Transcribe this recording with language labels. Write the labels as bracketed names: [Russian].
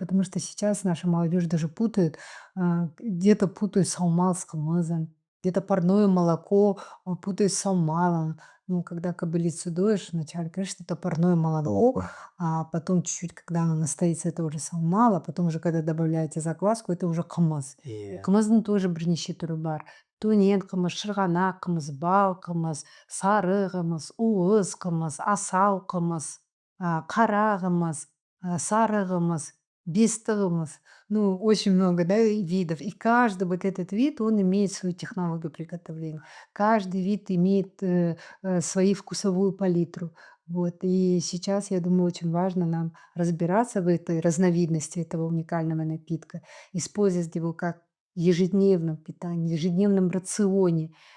[Russian] Потому что сейчас наша молодежь даже путают, где-то путают салмал с кымызом, где-то парное молоко путают с салмалом. Ну, когда кобылицу доешь, вначале, конечно, это парное молоко, а потом чуть-чуть, когда оно настоится, это уже салмал, а потом уже, когда добавляете закваску, это уже кымыз. [Kazakh] Кымыздың [Russian] тоже [Kazakh] бірнеше түрі бар. Төнен қымыз, шырғанақ қымыз, бал қымыз, сары қымыз, уыз қымыз, асал қымыз, қара қымыз, сары қымыз, бесті қымыз. [Russian] Ну, очень много, да, видов. И каждый вот этот вид, он имеет свою технологию приготовления. Каждый вид имеет свою вкусовую палитру. Вот. И сейчас, я думаю, очень важно нам разбираться в этой разновидности этого уникального напитка, использовать его как в ежедневном питании, в ежедневном рационе.